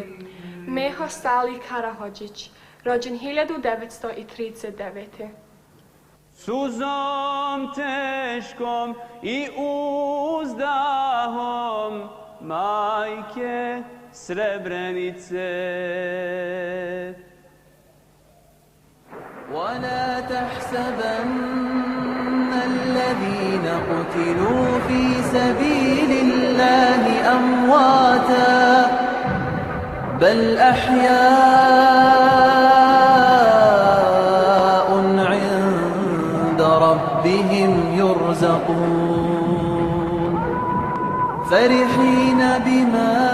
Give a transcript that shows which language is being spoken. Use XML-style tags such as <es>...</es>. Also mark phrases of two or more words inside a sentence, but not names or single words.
<bs>Meho Salih Karahodžić, rođen 1939. Suzom teškom i uzdahom majke Srebrenice.</bs> <ar>ولا تحسبن الذين قتلوا في سبيل الله أمواتا بل أحياء عند ربهم يرزقون فرحين بما</ar>